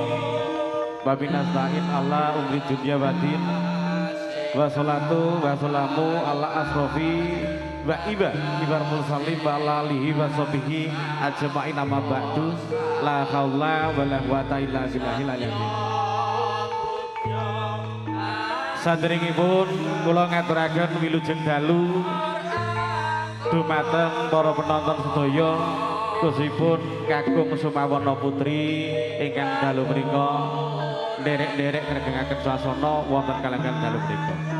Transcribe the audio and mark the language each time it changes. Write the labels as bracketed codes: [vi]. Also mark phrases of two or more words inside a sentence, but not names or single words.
[ar] وبالله نستعين على أمور الدنيا والدين. والصلاة والسلام على أشرف الأنبياء والمرسلين وعلى آله وصحبه أجمعين أما بعد. لا حول ولا قوة إلا بالله العلي العظيم. [jv] Saderengipun kula ngaturaken wilujeng dalu dumateng para penonton sedaya khususipun kakung Sumawana Putri ingkang dalu menika nderek-nderek ngregengaken swasana wonten kalangan dalu menika.